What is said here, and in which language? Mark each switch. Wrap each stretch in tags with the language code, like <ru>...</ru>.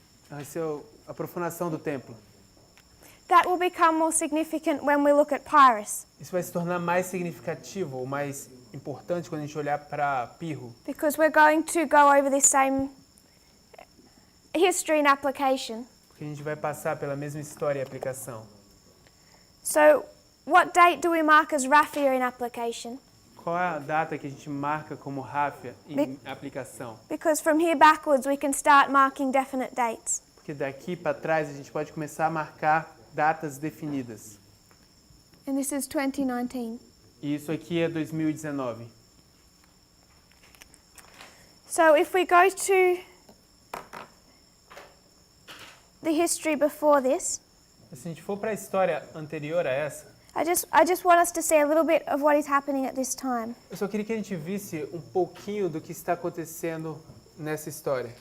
<pt>Essa é a profanação do templo.</pt> <en>That will become more significant when we look at Pyrrhus,</en> <pt>Isso vai se tornar mais significativo, ou mais importante quando a gente olhar para Pirro.</pt> <en>because we're going to go over this same history and application.</en> <pt>Porque a gente vai passar pela mesma história e aplicação.</pt> <en>So, what date do we mark as Ráfia in application?</en> <pt>Qual é a data que a gente marca como Ráfia em aplicação?</pt> <en>Because from here backwards we can start marking definite dates.</en> <pt>Porque daqui para trás a gente pode começar a marcar datas definidas.</pt> <en>And this is 2019.</en> <pt>E isso aqui é 2019.</pt> <en>So if we go to the history before this,</en> <pt>Se a gente for para a história anterior a essa,</pt> <en>I just want us to see a little bit of what is happening at this time.</en> <pt>eu só queria que a gente visse um pouquinho do que está acontecendo nessa história.</pt>